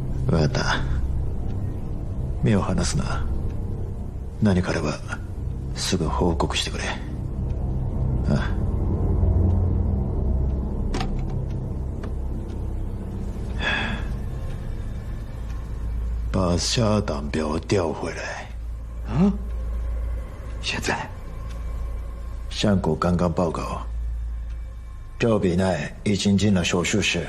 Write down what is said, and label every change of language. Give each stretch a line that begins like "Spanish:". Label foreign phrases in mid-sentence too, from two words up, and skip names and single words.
Japanese: 分かった。目を離すな。何かあればすぐ報告してくれ。ああ。
Chinese: 把下党表调回来。嗯？现在？相国刚刚报告，赵比奈已经进了手术室。